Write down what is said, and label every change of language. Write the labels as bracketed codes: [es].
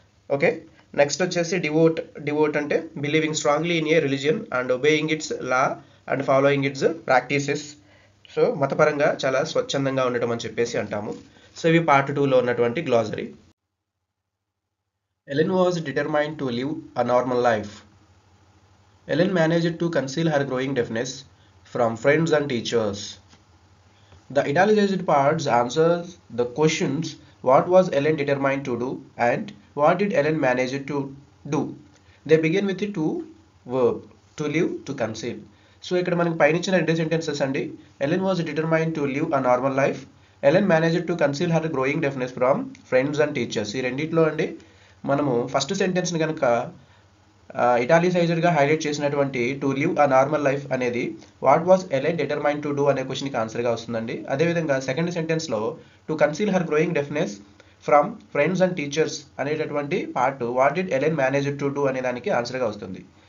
[en] okay, next వచ్చేసి devote అంటే believing strongly in a religion and obeying its law and following its practices, [te] so మతపరంగా చాలా స్వచ్ఛందంగా ఉండటం అని చెప్పేసి అంటాము. సో ఇవి పార్ట్ 2లో ఉన్నటువంటి glossary. [en] Ellen was determined to live a normal life. Ellen managed to conceal her growing deafness from friends and teachers. The italicized parts answer the questions what was Ellen determined to do and what did Ellen manage to do. They begin with the two verb to live, to conceal. [te] So ఇక్కడ మనకి పైన ఇచ్చిన రెండు sentences అండి. [en] Ellen was determined to live a normal life. Ellen managed to conceal her growing deafness from friends and teachers. [te] ఈ రెండిట్లో అండి మనము ఫస్ట్ సెంటెన్స్ని కనుక ఇటాలిసైజ్డ్గా హైలైట్ చేసినటువంటి [en] to live a normal life [te] అనేది [en] what was Ellen determine to do [te] అనే క్వశ్చన్కి ఆన్సర్గా వస్తుందండి. అదేవిధంగా second సెంటెన్స్లో [en] to conceal her growing deafness from friends and teachers [te] అనేటటువంటి part [en] what did Ellen manage to do [te] అనే దానికి ఆన్సర్గా వస్తుంది.